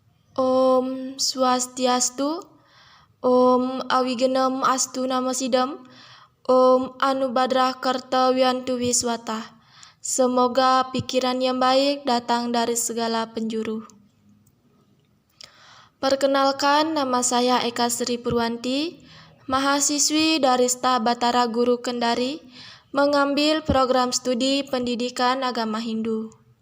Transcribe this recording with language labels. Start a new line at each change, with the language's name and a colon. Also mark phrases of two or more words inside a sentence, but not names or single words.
Sanskrit: Om Swastiastu, Om Awigenam Astu Namasidam, Om Anubadrah Kartawiyantu Wiswata.
Indonesian: Semoga pikiran yang baik datang dari segala penjuru. Perkenalkan, nama saya Eka Sri Purwanti, mahasiswi dari Staf Batara Guru Kendari, mengambil program studi pendidikan agama Hindu.